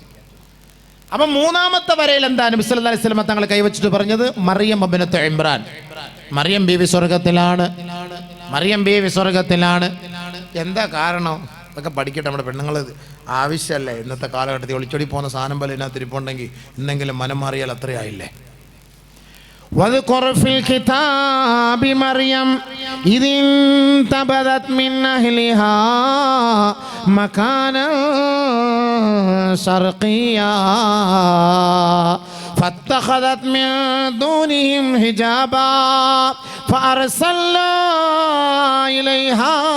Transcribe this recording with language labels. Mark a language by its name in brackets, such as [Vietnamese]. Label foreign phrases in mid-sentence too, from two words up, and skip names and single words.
[Malayalam] അപ്പം 3ാമത്തെ വരയിൽ എന്താ നബി [Arabic] صلى الله عليه وسلم [Malayalam] തങ്ങൾ കൈവച്ചിട്ട് പറഞ്ഞത്? മറിയം ഇബ്നത്ത് ഇമ്രാൻ, മറിയം ബീവി സ്വർഗത്തിലാണ്, മറിയം ബീവി സ്വർഗത്തിലാണ്. എന്താ കാരണം? അതൊക്കെ പഠിക്കട്ടെ. നമ്മുടെ പെണ്ണുങ്ങൾ ആവശ്യമല്ലേ? ഇന്നത്തെ കാലഘട്ടത്തിൽ ഒളിച്ചോടി പോകുന്ന സാധനം പോലെ ഇതിനകത്ത് ഇരിപ്പുണ്ടെങ്കിൽ ഇന്നെങ്കിലും മനം മാറിയാൽ അത്രയായില്ലേ? [Arabic] واذكر في الكتاب مريم إذ انتبذت من أهلها مكانا شرقيا فاتخذت من دونهم حجابا فأرسلنا إليها